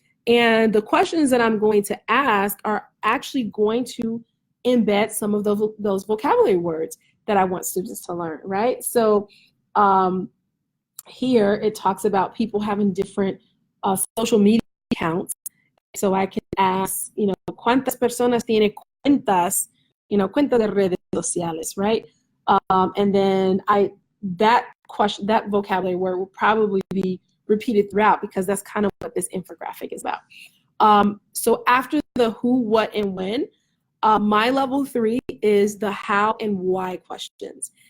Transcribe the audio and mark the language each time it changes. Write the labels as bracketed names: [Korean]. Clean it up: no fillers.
[English] And the questions that I'm going to ask are actually going to embed some of those vocabulary words that I want students to learn, right? So here it talks about people having different social media accounts. So I can ask, you know, [Spanish] ¿cuántas personas tiene cuentas, [English] you know, [Spanish] cuentas de redes sociales, [English] right? And then that vocabulary word will probably be repeated throughout, because that's kind of what this infographic is about. So after the who, what, and when, my level 3 is the how and why questions.